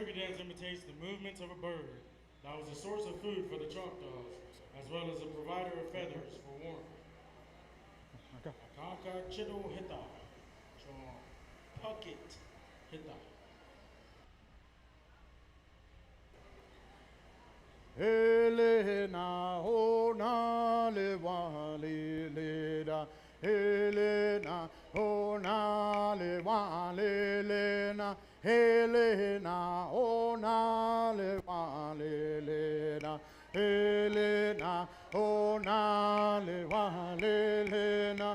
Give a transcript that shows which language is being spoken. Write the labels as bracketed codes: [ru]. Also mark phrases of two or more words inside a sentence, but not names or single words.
[en] dance imitates the movements of a bird that was a source of food for the Choctaws, as well as a provider of feathers for warmth. [cho] Akanka Chido Hita, Chon Puckett Hita. Helena, oh na le wa le le da. Helena, oh na le wa le le na. Helena, oh na le wa le le da. Helena, oh na le wa le le na.